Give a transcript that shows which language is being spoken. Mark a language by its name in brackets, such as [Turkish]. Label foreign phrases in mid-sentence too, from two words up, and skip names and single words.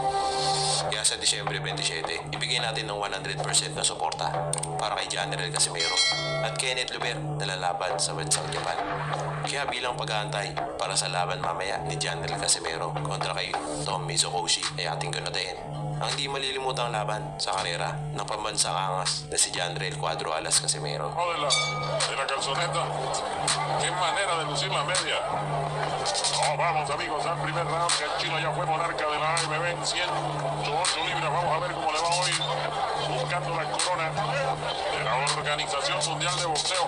[Filipino] Kaya sa Disyembre 27, ibigay natin ng 100% na suporta para kay Jandrel Casimero at Kenneth Luer na lalaban sa bansang Japan. Kaya bilang pag-aantay para sa laban mamaya ni Jandrel Casimero kontra kay Tommy Sokoshi ay ating gunatain ang hindi malilimutang laban sa karera ng pambansang angas na si Jandrel Cuadro Alas Casimero. [Spanish] De la calzoneta, qué manera de lucir la media. Oh, vamos amigos al primer round, que el chino ya fue monarca de la AMB en 108 libras. Vamos a ver cómo le va hoy buscando la corona de la Organización Mundial de Boxeo.